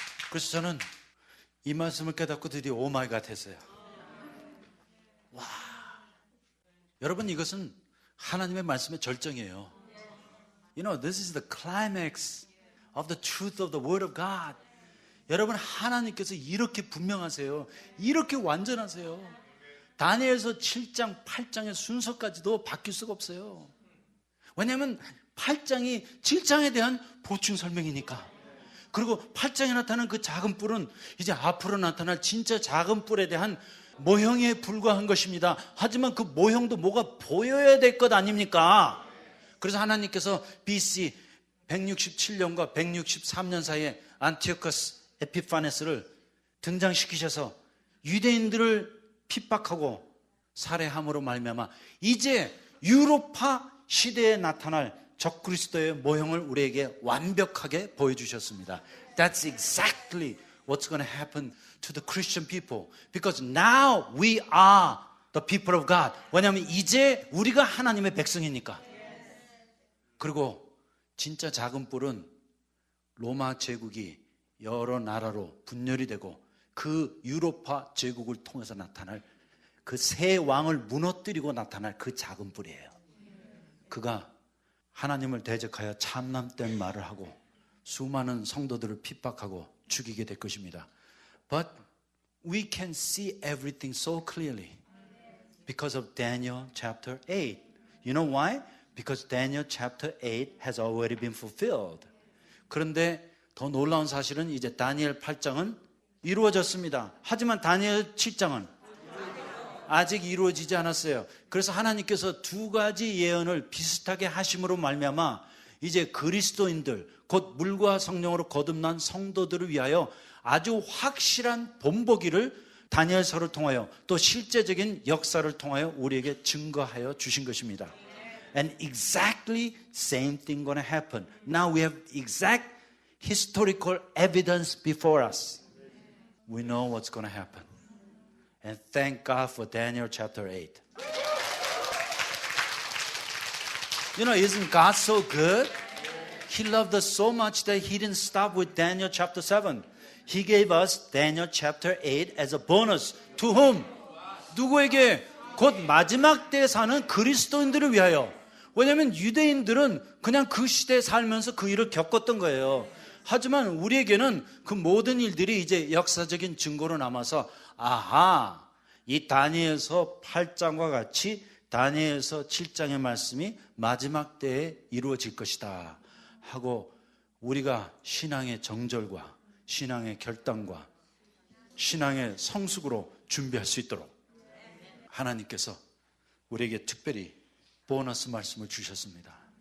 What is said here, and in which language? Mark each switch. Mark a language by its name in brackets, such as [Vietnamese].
[Korean] 그래서 저는 이 말씀을 깨닫고 드디어 오마이갓 했어요. 와, 여러분, 이것은 하나님의 말씀의 절정이에요. [English] You know, this is the climax of the truth of the word of God. [Korean] 여러분, 하나님께서 이렇게 분명하세요. 이렇게 완전하세요. 다니엘서 7장, 8장의 순서까지도 바뀔 수가 없어요. 왜냐하면 8장이 7장에 대한 보충 설명이니까. 그리고 8장에 나타난 그 작은 뿔은 이제 앞으로 나타날 진짜 작은 뿔에 대한 모형에 불과한 것입니다. 하지만 그 모형도 뭐가 보여야 될 것 아닙니까? 그래서 하나님께서 BC 167년과 163년 사이에 안티오커스 에피파네스를 등장시키셔서 유대인들을 핍박하고 살해함으로 말미암아 이제 유로파 시대에 나타날 적그리스도의 모형을 우리에게 완벽하게 보여주셨습니다. [English] That's exactly what's going to happen to the Christian people. Because now we are the people of God. [Korean] 왜냐하면 이제 우리가 하나님의 백성이니까. 그리고 진짜 작은 뿔은 로마 제국이 여러 나라로 분열이 되고 그 유로파 제국을 통해서 나타날 그 새 왕을 무너뜨리고 나타날 그 작은 뿔이에요. 그가 하나님을 대적하여 참남된 말을 하고 수많은 성도들을 핍박하고 죽이게 될 것입니다. [English] But we can see everything so clearly because of Daniel chapter 8. You know why? Because Daniel chapter 8 has already been fulfilled. [Korean] 그런데 더 놀라운 사실은 이제 다니엘 8장은 이루어졌습니다. 하지만 다니엘 7장은 아직 이루어지지 않았어요. 그래서 하나님께서 두 가지 예언을 비슷하게 하심으로 말미암아 이제 그리스도인들, 곧 물과 성령으로 거듭난 성도들을 위하여 아주 확실한 본보기를 다니엘서를 통하여 또 실제적인 역사를 통하여 우리에게 증거하여 주신 것입니다. [English] And exactly same thing going to happen. Now we have exact historical evidence before us. We know what's going to happen. And thank God for Daniel chapter 8. You know, isn't God so good? He loved us so much that He didn't stop with Daniel chapter 7. He gave us Daniel chapter 8 as a bonus. To whom? [Korean] 누구에게? 곧 마지막 때에 사는 그리스도인들을 위하여. 왜냐하면 유대인들은 그냥 그 시대에 살면서 그 일을 겪었던 거예요. 하지만 우리에게는 그 모든 일들이 이제 역사적인 증거로 남아서 아하, 이 다니엘서 8장과 같이 다니엘서 7장의 말씀이 마지막 때에 이루어질 것이다 하고 우리가 신앙의 정절과 신앙의 결단과 신앙의 성숙으로 준비할 수 있도록 하나님께서 우리에게 특별히 보너스 말씀을 주셨습니다.